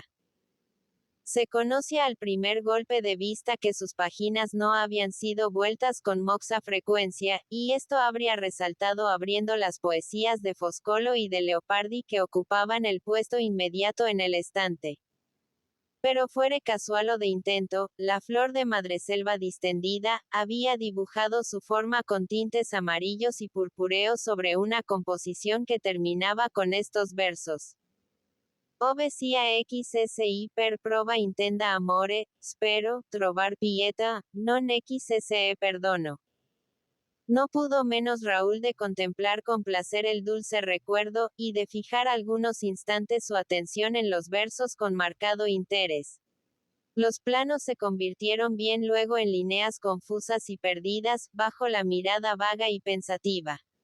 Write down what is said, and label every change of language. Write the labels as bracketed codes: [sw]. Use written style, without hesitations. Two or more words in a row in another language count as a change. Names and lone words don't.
[es] Se conocía al primer golpe de vista que sus páginas no habían sido vueltas con moxa frecuencia, y esto habría resaltado abriendo las poesías de Foscolo y de Leopardi que ocupaban el puesto inmediato en el estante. Pero fuere casual o de intento, la flor de madreselva distendida, había dibujado su forma con tintes amarillos y purpúreos sobre una composición que terminaba con estos versos. [it] Ove sia XSI per prova intenda amore, spero, trovar pieta, non XSE perdono. [es] No pudo menos Raúl de contemplar con placer el dulce recuerdo, y de fijar algunos instantes su atención en los versos con marcado interés. Los planos se convirtieron bien luego en líneas confusas y perdidas, bajo la mirada vaga y pensativa.